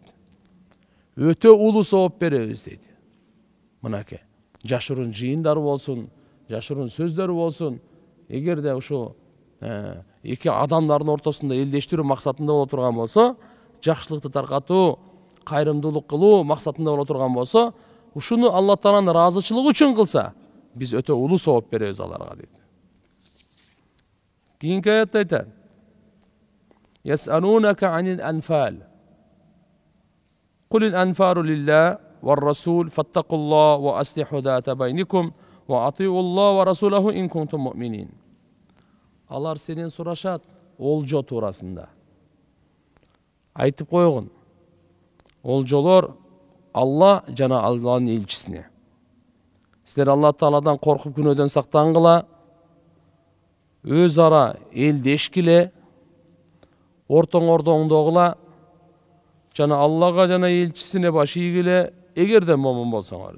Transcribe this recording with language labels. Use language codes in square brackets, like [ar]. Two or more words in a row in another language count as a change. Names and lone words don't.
[ky] Өтө улуу сооп беребиз дейт. Мынакей жашырын жыйындар болсун, жашырын сөздөр болсун, эгерде ушу эки адамдардын ортосунда элдештирүү максатында боло турган болсо, жакшылыкты таркатуу, кайрымдуулук кылуу максатында боло турган болсо, ушуну Алла Тааланын ыраазычылыгы үчүн кылса, биз өтө улуу сооп беребиз аларга дейт. Кийинки аятта айтат: [ar] يسألونك عن الأنفال. قل الأنفال لله والرسول فاتقوا الله وأصلحوا ذات بينكم وأطيعوا الله ورسوله إن كنتم مؤمنين. [ky] Алар сенен сурашат олжо туурасында. Айтып койгун. Олжолор Алла жана Алланын элчисине. Силер Алла Тааладан коркуп күнөөдөн сактангыла, өз ара элдешкиле, ортоңордо оңдогула, жана Аллага жана элчисине баш ийгиле, эгерде момун болсоңор.